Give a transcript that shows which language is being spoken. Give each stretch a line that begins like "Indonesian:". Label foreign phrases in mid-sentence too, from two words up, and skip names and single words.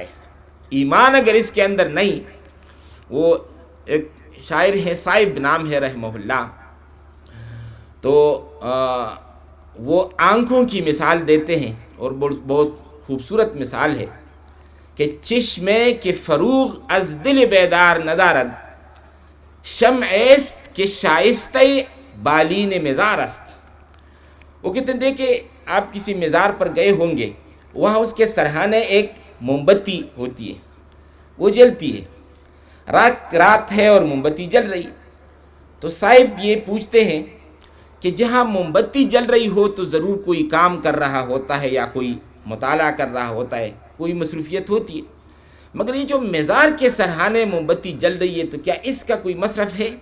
Urdu: ایمان اگر اس کے اندر نہیں، وہ ایک شاعر ہے صاحب نام ہے رحمہ اللہ، تو وہ آنکھوں کی مثال دیتے ہیں اور بہت خوبصورت مثال ہے کہ
Persian: چشمے کے فروغ از دل بیدار ندارد، شمع است کہ شائستہ بالین مزار است.
Urdu: وہ کہتے ہیں دیکھیں آپ کسی مزار پر گئے ہوں گے، وہاں اس کے سرہانے ایک موم بتی ہوتی ہے، وہ جلتی ہے، رات ہے اور موم بتی جل رہی. تو صاحب یہ پوچھتے ہیں کہ جہاں موم بتی جل رہی ہو تو ضرور کوئی کام کر رہا ہوتا ہے یا کوئی مطالعہ کر رہا ہوتا ہے، کوئی مصروفیت ہوتی ہے، مگر یہ جو مزار کے سرہانے موم بتی جل رہی ہے تو کیا اس کا کوئی مصرف ہے؟